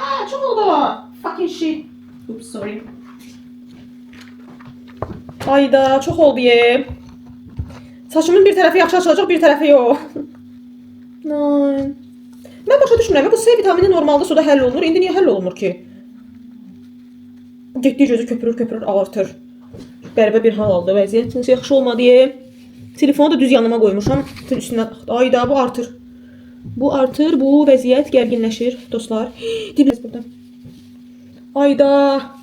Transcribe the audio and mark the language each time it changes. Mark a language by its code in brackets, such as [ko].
[az] Çox oldu. [en] Fucking shit. Oops, sorry. [az] Ayda, çox oldu ye. Saçımın bir tərəfi yaxşı açılacaq, bir tərəfi yox. Mən başa düşmürəm, bu C vitamini normalda suda həll olunur. İndi niyə həll olunmur ki? Getdiyi gözü köpürür, ağartır. Qəribə bir hal aldı vəziyyət. Nəsə yaxşı olmadı ye. Telefonu da düz yanıma qoymuşam. Üstünə. Ayda, bu artır. Bu artır, bu vəziyyət gərginləşir dostlar. Dibiniz burada. Ayda.